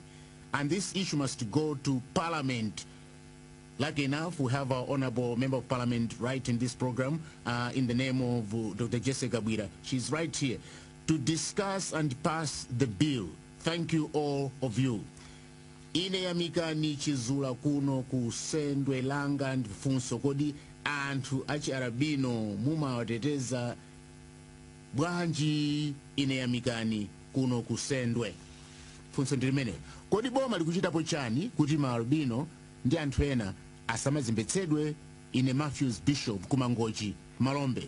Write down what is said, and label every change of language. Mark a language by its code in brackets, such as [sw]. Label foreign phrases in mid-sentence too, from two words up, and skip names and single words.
[en] And this issue must go to Parliament. Lucky enough, we have our honorable member of Parliament right in this program in the name of Dr. Jessica Bwira. She's right here to discuss and pass the bill. Thank you all of you. [ny] Ine yamika ni chizula kuno kusendwe langa ndifunso kodi anthu achi arabino muma wateteza bwanji ine yamikani kuno kusendwe funso ndilimene kodi boma likuchitapo chani kuti maalbino ndi anthu ena asamazembetsedwe ine Matthews Bishop kumangochi Malombe